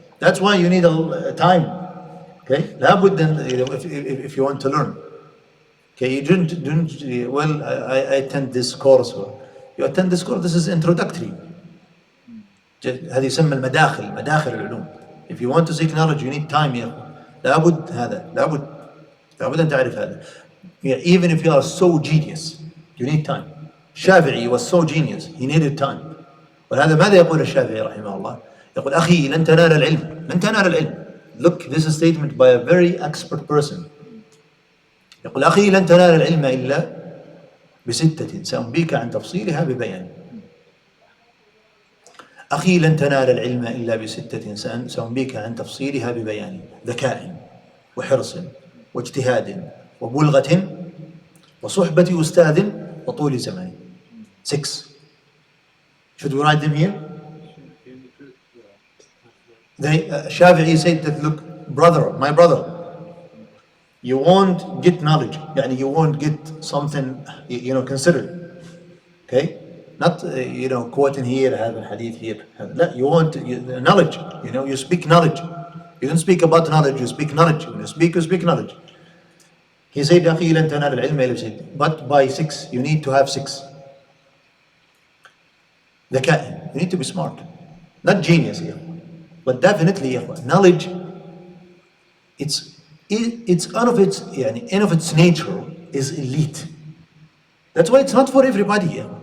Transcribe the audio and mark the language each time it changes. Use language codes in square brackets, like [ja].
[en] That's why you need a time. Okay? لا بد, if you want to learn. Okay, you don't well, I attend this course. You attend this course, this is introductory. [ar] هذه يسمى مداخل العلوم. [en] If you want to seek knowledge, you need time. [ar] لابد هذا، لابد أن تعرف هذا. [en] Even if you are so genius, you need time. Shafi'i was so genius, he needed time. [ar] ولهذا ماذا يقول الشافعي رحمه الله؟ يقول أخي لن تنال العلم. [en] Look, this is a statement by a very expert person. [ar] يقول أخي لن تنال العلم إلا بستة سأنبيك عن تفصيلها ببيان. أخي لن تنال العلم إلا بستة سأنبيك عن تفصيلها ببيان: ذكاء وحرص واجتهاد وبلغة وصحبة أستاذ وطول زمان. [en] 6. Should we write them here? Shafi'i said that, look, my brother, you won't get knowledge, يعني you won't get something, considered. Okay? Not, quoting here, have a hadith here. لا, you want knowledge, you speak knowledge. You don't speak about knowledge, you speak knowledge. When you speak knowledge. [ar] He said, أخي لن تنال العلم إلا بستة. [en] But by 6, you need to have 6. ذكاء, you need to be smart. Not genius here. But definitely, knowledge, it's out of its, in of its nature, is elite. That's why it's not for everybody.